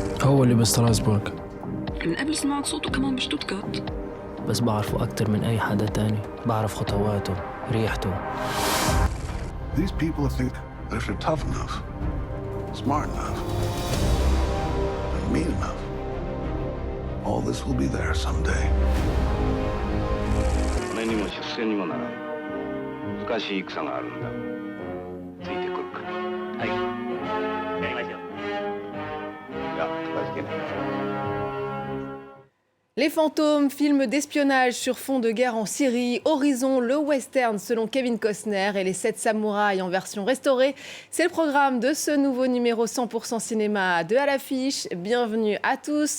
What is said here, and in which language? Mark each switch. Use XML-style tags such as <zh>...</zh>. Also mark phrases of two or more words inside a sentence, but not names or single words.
<ar>هو اللي بستراسبورغ. من قبل سمعت صوته كمان بشتوتغارت. بس بعرفه أكتر من أي حدا تاني. بعرف خطواته، ريحته.</ar> <en>These people think that if you're tough enough, smart enough, and mean enough, all this will be there someday.</en> <ja>俺にも出世にもならん難しい戦があるんだついてくるかはいやりましょういや片付けない</ja> <fr>Les fantômes, film d'espionnage sur fond de guerre en Syrie, Horizon, le western selon Kevin Costner et les 7 samouraïs en version restaurée. C'est le programme de ce nouveau numéro 100% cinéma de À l'affiche. Bienvenue à tous.</fr>